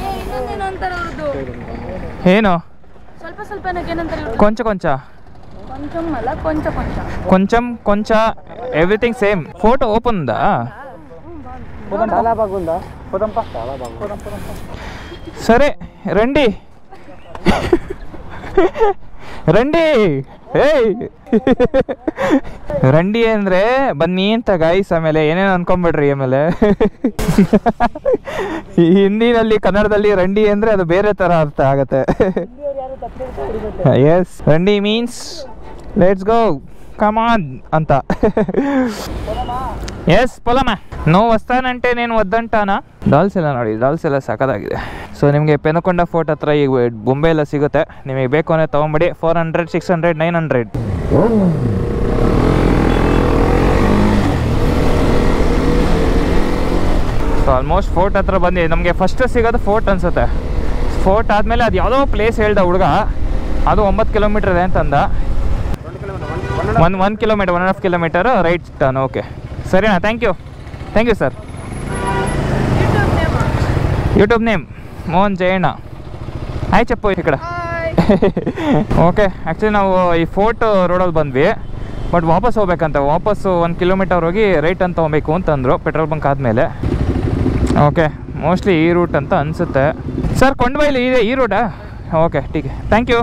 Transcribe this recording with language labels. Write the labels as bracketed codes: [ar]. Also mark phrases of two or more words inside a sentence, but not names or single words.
[te] ಏನು కొంచెం కొంచెం కొంచెం కొంచెం [en] everything same. photo open [te] ఉందా? సరే రండి ರಂಡಿ. [kn] ಏಯ್ ರಂಡಿ ಅಂದರೆ ಬನ್ನಿ ಅಂತ ಗಾಯ್ಸ್. ಆಮೇಲೆ ಏನೇನು ಅನ್ಕೊಂಬಿಡ್ರಿ. ಆಮೇಲೆ ಹಿಂದಿನಲ್ಲಿ ಕನ್ನಡದಲ್ಲಿ ರಂಡಿ ಅಂದರೆ ಅದು ಬೇರೆ ಥರ ಅರ್ಥ ಆಗತ್ತೆ. [en] Yes, randi means let's go come on అంత. [te] ఎస్ పొలమా. నువ్వు వస్తానంటే నేను వద్దంటానా? [kn] డాల్ಸ್ ಎಲ್ಲ ನೋಡಿ, డాల్స్ ಎಲ್ಲ ಸಖತ್ತಾಗಿದೆ. ಸೊ ನಿಮಗೆ ಪೆನಕೊಂಡ ಫೋರ್ಟ್ ಹತ್ರ ಈ ಬೊಂಬೆ ಎಲ್ಲ ಸಿಗುತ್ತೆ. ನಿಮಗೆ ಬೇಕು ಅಂದರೆ ತೊಗೊಂಬಿಡಿ. 400, 600, 900. [en] so almost [kn] ಫೋರ್ಟ್ ಹತ್ರ ಬಂದು ನಮಗೆ ಫಸ್ಟ್ ಸಿಗೋದು ಫೋರ್ಟ್ ಅನಿಸುತ್ತೆ. ಫೋರ್ಟ್ ಆದಮೇಲೆ ಅದು ಯಾವುದೋ ಪ್ಲೇಸ್ ಹೇಳ್ದ ಹುಡುಗ, ಅದು 9 ಕಿಲೋಮೀಟರ್ ಇದೆ ಅಂತಂದ. 1 ಕಿಲೋಮೀಟರ್ 1.5 ಕಿಲೋಮೀಟರ್ [en] right turn. [kn] ಓಕೆ ಸರಿನಾ? [en] thank you sir. YouTube name [kn] ಮೋಹನ್ ಜಯಣ್ಣ. [te] ಹಾಯ್ చెప్పు ఇక్కడ. [en] OK, actually [kn] ನಾವು ಈ ಫೋರ್ಟ್ ರೋಡಲ್ಲಿ ಬಂದ್ವಿ, ಬಟ್ ವಾಪಸ್ ಹೋಗ್ಬೇಕಂತ. ವಾಪಸ್ಸು 1 ಕಿಲೋಮೀಟರ್ ಹೋಗಿ ರೈಟ್ ಅಂತ ಹೋಗ್ಬೇಕು ಅಂತಂದರು [en] petrol bunk [kn] ಆದಮೇಲೆ. [en] OK, mostly [kn] ಈ ರೂಟ್ ಅಂತ ಅನಿಸುತ್ತೆ. ಸರ್ ಕೊಂಡಬೈಲಿ ಇದೆ ಈ ರೂಟಾ? ಓಕೆ ಟೀಕೆ, [en] thank you.